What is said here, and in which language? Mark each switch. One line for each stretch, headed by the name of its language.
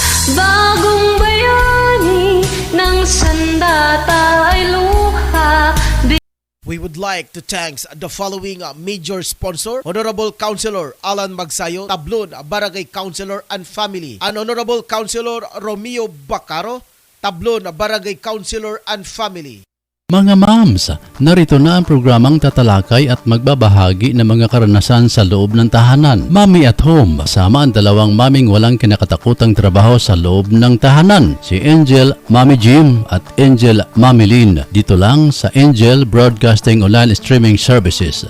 Filipino: Bagong bayani ng sandata ay luha.
English: We would like to thank the following major sponsor: Honorable Councilor Alan Magsayo, Tablon Barangay Councilor and Family, and Honorable Councilor Romeo Bacaro, Tablon Barangay Councilor and Family.
Filipino: Mga mams, narito na ang programang tatalakay at magbabahagi ng mga karanasan sa loob ng tahanan. Mami at Home, kasama ang dalawang maming walang kinakatakutang trabaho sa loob ng tahanan. Si Angel Mami Jim at Angel Mami Lynn. Dito lang sa Angel Broadcasting Online Streaming Services.